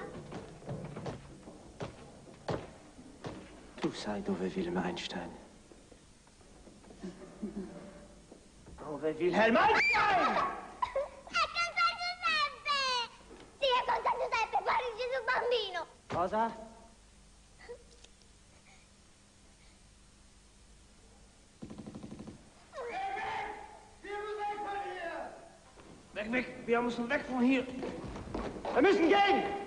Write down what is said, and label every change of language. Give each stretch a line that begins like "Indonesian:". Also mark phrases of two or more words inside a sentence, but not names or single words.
Italian: Tu sai dove è Wilhelm Einstein? Dove è Wilhelm Einstein? È con San Giuseppe! Sì, è con San Giuseppe, guarda il Gesù bambino! Cosa?
German: Weg, weg! Wir müssen weg von hier! Wir müssen gehen!